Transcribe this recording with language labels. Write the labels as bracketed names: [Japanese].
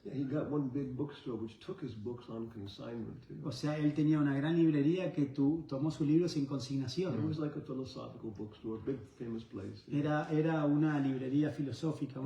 [English] Yeah, he got one big bookstore which took his books on consignment. [Spanish] O sea, él tenía una gran librería que tomó sus libros en [English] It [Spanish] consignación. [English] was like a philosophical bookstore, big famous place. [Spanish] Era una librería filosófica, un